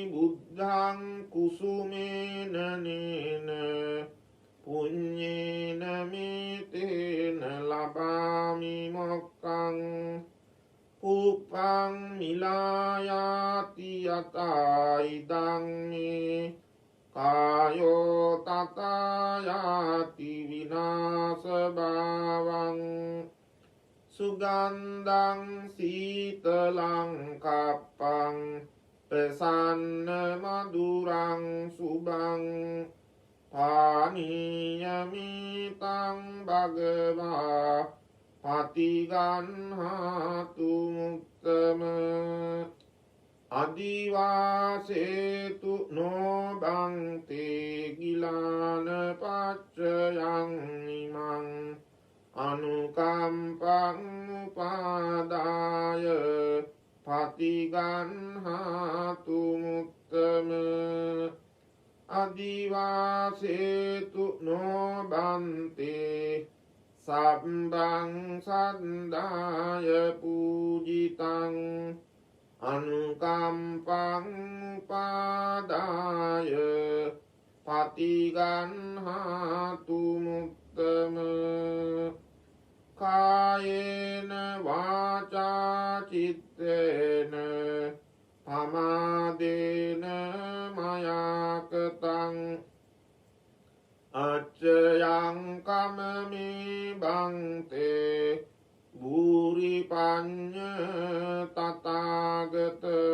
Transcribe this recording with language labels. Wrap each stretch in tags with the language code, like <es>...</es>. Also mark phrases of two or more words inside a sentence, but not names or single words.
<pi>බුද්ධං කුසුමේන නේන පුඤ්ඤේන මේතේන ලබාමි මොක්ඛං පුප්පං මිලායාති යතයිදං මේ කායෝ තථායාති විනාශ භාවං සුගන්ධං සීතලං කප්පං ප්‍රසන්න මధుරං සුභං පානීයමිතං භගවා පතිගන්හාතු මුත්තම අදිවාසේතු නොබන්තේ ගිලාන පච්චයං ඉමං අනුකම්පං උපාදාය පතිගන්හාතු මුත්තම අදිවාසේතු නොබන්තේ සබ්බං සද්දාය පූජිතං අනුකම්පං උපාදාය පතිගන්හාතු මුත්තම කායේන වාචා චිත්තේන පමාදේන මයාකතං අච්චයං කමමේ බන්තේ භූරි පඤ්ඤ තථාගත</pi>